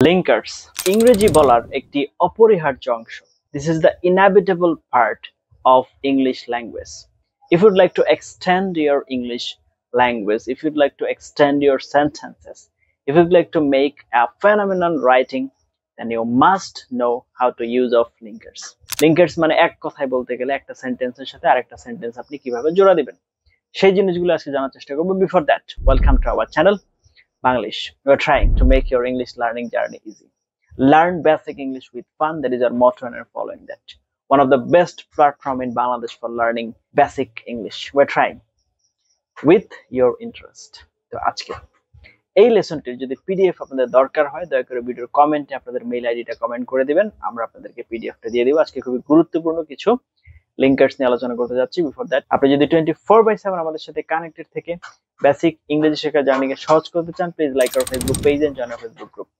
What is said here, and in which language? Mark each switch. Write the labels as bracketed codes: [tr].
[bn] Linkers ইংরেজি বলার একটি অপরিহার্য অংশ। [en] This is the inevitable part of English language. If you'd like to extend your English language, if you'd like to extend your sentences, if you'd like to make a phenomenal writing, then you must know how to use of linkers. [bn] Linkers মানে এক কথায় বলতে গেলে একটা সেন্টেন্সের সাথে আরেকটা sentence আপনি কিভাবে জোড়া দিবেন সেই জিনিসগুলো আজকে জানার চেষ্টা করব। [en] Before that, welcome to our channel Banglish. We are trying to make your English learning journey easy. Learn basic English with fun. That is our motto and we're following that. One of the best platform in Bangladesh for learning basic English. We're trying with your interest. [bn] তো আজকে এই লেসনটির যদি PDF আপনাদের দরকার হয় দয়া করে ভিডিওর কমেন্টে আপনাদের মেইল আইডিটা কমেন্ট করে দিবেন, আমরা আপনাদেরকে পিডিএফটা দিয়ে দেব। আজকে খুবই গুরুত্বপূর্ণ কিছু লিঙ্কার্স নিয়ে আলোচনা করতে যাচ্ছি। [en] before that, [bn] আপনি যদি 24/7 আমাদের সাথে কানেক্টেড থেকে বেসিক ইংরেজি শেখার জার্নিকে সহজ করতে চান, [en] Please like our Facebook page and join our Facebook group.